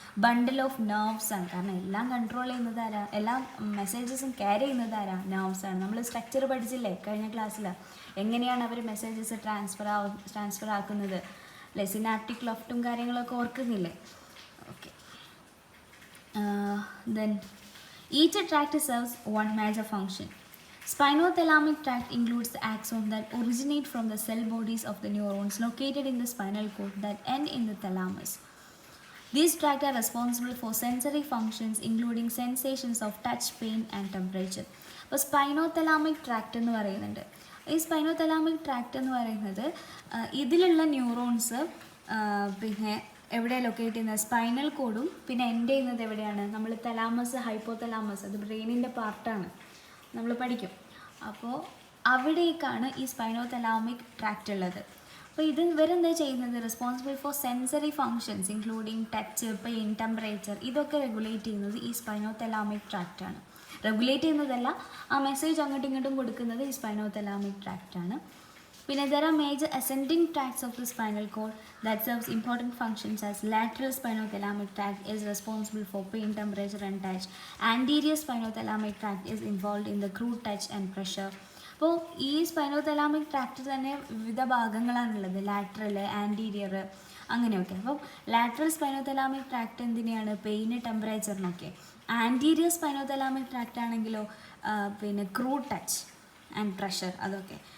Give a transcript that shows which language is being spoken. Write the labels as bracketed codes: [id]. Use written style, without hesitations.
[ml] Bundle of nerves ആണ്. കാരണം എല്ലാം കൺട്രോൾ ചെയ്യുന്നത് ആരാ? എല്ലാ മെസ്സേജസും ക്യാരി ചെയ്യുന്നത് ആരാ? നെർവ്സ് ആണ്. നമ്മൾ സ്ട്രക്ചർ പഠിച്ചില്ലേ കഴിഞ്ഞ ക്ലാസ്സിൽ? എങ്ങനെയാണ് അവർ മെസ്സേജസ് ട്രാൻസ്ഫർ ആക്കുന്നത്? അല്ലെ, സിനാപ്റ്റിക് ലെഫ്റ്റും കാര്യങ്ങളൊക്കെ ഓർക്കുന്നില്ലേ? Okay, [en] Then each tract serves one major function. Spinothalamic tract includes the axons that originate from the cell bodies of the neurons located in the spinal cord that end in the thalamus. These tracts are responsible for sensory functions including sensations of touch, pain and temperature. [ml] അപ്പോൾ സ്പൈനോതലാമിക് tract എന്ന് പറയുന്നുണ്ട്. ഈ സ്പൈനോതലാമിക് tract എന്ന് പറയുന്നത് ഇതിലുള്ള neurons പിന്നെ എവിടെ locate ചെയ്യുന്നത്, സ്പൈനൽ കോഡും പിന്നെ എൻഡ് ചെയ്യുന്നത് എവിടെയാണ്, നമ്മൾ തലാമസ്, ഹൈപ്പോതലാമസ്, അത് ബ്രെയിനിൻ്റെ പാർട്ടാണ്, നമ്മൾ പഠിക്കും. അപ്പോൾ അവിടേക്കാണ് ഈ സ്പൈനോതലാമിക് ട്രാക്റ്റ് ഉള്ളത്. അപ്പോൾ ഇത് ഇവരെന്താ ചെയ്യുന്നത്, [en] responsible for sensory functions including touch, pain, temperature, [ml] ഇതൊക്കെ റെഗുലേറ്റ് ചെയ്യുന്നത് ഈ സ്പൈനോതലാമിക് ട്രാക്റ്റാണ്. റെഗുലേറ്റ് ചെയ്യുന്നതല്ല, ആ മെസ്സേജ് അങ്ങോട്ടും ഇങ്ങോട്ടും കൊടുക്കുന്നത് ഈ സ്പൈനോതലാമിക് ട്രാക്റ്റാണ്. പിന്നെ [en] there are major ascending tracts of the spinal cord that serves important functions as lateral spinothalamic tract is responsible for pain, temperature and touch. Anterior spinothalamic tract is involved in the crude touch and pressure. [ml] അപ്പോൾ ഈ സ്പൈനോതലാമിക് tract തന്നെ വിവിധ ഭാഗങ്ങളാണുള്ളത്, lateral, anterior, അങ്ങനെയൊക്കെ. അപ്പം lateral സ്പൈനോതലാമിക് tract എന്തിനെയാണ്, pain, ടെമ്പറേച്ചറിനൊക്കെ. Anterior സ്പൈനോതലാമിക് tract ആണെങ്കിലോ പിന്നെ [en] crude touch and pressure, [ml] അതൊക്കെ.